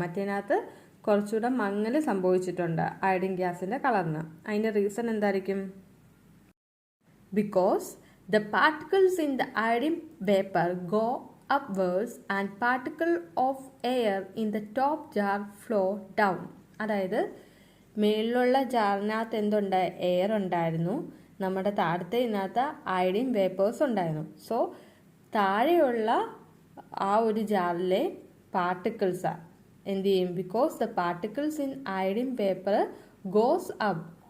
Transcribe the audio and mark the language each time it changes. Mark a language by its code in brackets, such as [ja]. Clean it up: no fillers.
[ml] മറ്റേതിനകത്ത് കുറച്ചുകൂടെ മങ്ങൽ സംഭവിച്ചിട്ടുണ്ട് അയഡിൻ ഗ്യാസിൻ്റെ കളറിന്. അതിൻ്റെ റീസൺ എന്തായിരിക്കും? [en] Because the particles in the iodine vapour go upwards and particle of air in the top jar flow down. [ml] അതായത് മേളിലുള്ള ജാറിനകത്ത് എന്തുണ്ട്? എയർ ഉണ്ടായിരുന്നു. നമ്മുടെ താഴത്തെ ഇതിനകത്ത് അയഡിൻ വേപ്പേഴ്സ് ഉണ്ടായിരുന്നു. സോ താഴെയുള്ള ആ ഒരു ജാറിലെ പാർട്ടിക്കിൾസ് എന്ത് ചെയ്യും? [en] Because the particles in iodine vapour goes up.